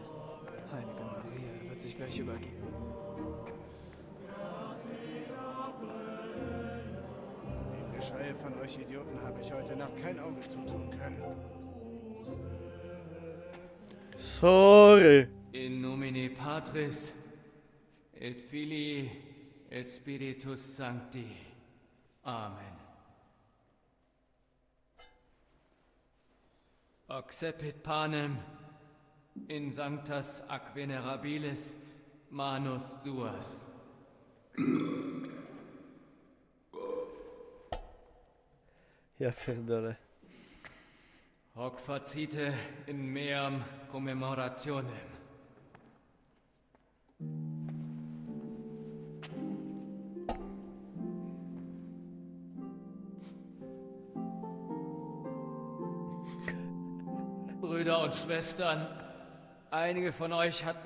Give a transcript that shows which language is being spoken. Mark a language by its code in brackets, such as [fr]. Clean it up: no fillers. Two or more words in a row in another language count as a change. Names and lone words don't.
[de] Heilige Maria, er wird sich gleich übergeben. Dem Geschrei von euch Idioten habe ich heute Nacht kein Auge zutun können. Sorry. [la] In nomine Patris et Filii et Spiritus Sancti. Amen. Accepit panem in sanctas ac venerabilis manus suas. [pl] Ja pierdolę. [la] Hoc facite in meam commemorationem. [de] Brüder und Schwestern, einige von euch hatten